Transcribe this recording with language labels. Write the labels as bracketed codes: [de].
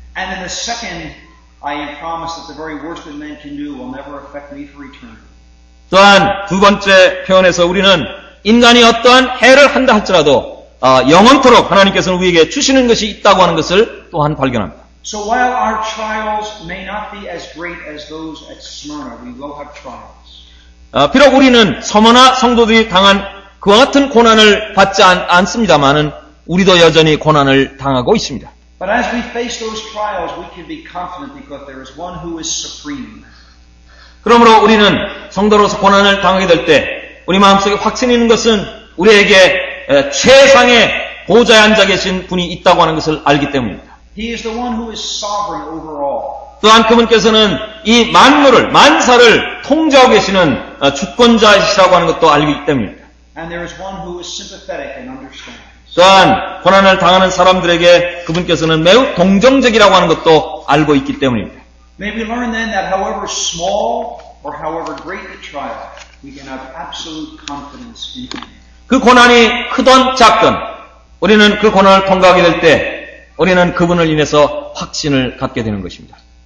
[en] And in the second, I am promised that the very worst that men can do will never affect me for eternity. [ko] 또한 두 번째 표현에서 우리는 인간이 어떠한 해를 한다 할지라도 영원토록 하나님께서는 우리에게 주시는 것이 있다고 하는 것을 또한 발견합니다. [en] So while our trials may not be as great as those at Smyrna, we will have trials. [ko] 비록 우리는 서머나 성도들이 당한 그와 같은 고난을 받지 않습니다만은 우리도 여전히 고난을 당하고 있습니다. [en] But as we face those trials, we can be confident because there is one who is supreme. [ko] 그러므로 우리는 성도로서 고난을 당하게 될 때 우리 마음속에 확신이 있는 것은 우리에게 최상의 보좌에 앉아 계신 분이 있다고 하는 것을 알기 때문입니다. [en] He is the one who is sovereign over all. [ko] 또한 그분께서는 이 만사를 통제하고 계시는 주권자이시라고 하는 것도 알기 때문입니다. [en] And there is one who is sympathetic and understands. [ko] 또한 고난을 당하는 사람들에게 그분께서는 매우 동정적이라고 하는 것도 알고 있기 때문입니다. [en] May we learn then that however small or however great the trial, we can have absolute confidence in Him. [ko] 그 고난이 크든 작든 우리는 그 고난을 통과하게 될 때 우리는 그분을 인해서 확신을 갖게 되는 것입니다.